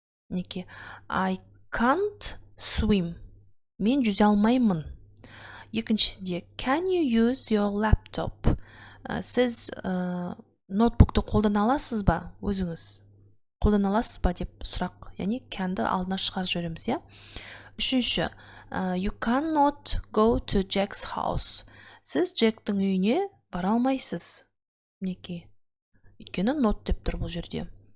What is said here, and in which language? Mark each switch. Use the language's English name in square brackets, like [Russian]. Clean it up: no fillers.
[English] Неке I can't swim. [Kazakh] Мен жүзе алмаймын. Екіншісінде [English] can you use your laptop? [Kazakh] Сіз ноутбукты қолдана аласыз ба? Өзіңіз қолдана аласыз ба деп сұрақ. Яғни can'ды алдына шығарып жібереміз, иә. Үшінші [English] you cannot go to Jack's house. [Kazakh] Сіз Джектің үйіне бара алмайсыз. Мінекей. Өйткені not деп тұр бұл жерде.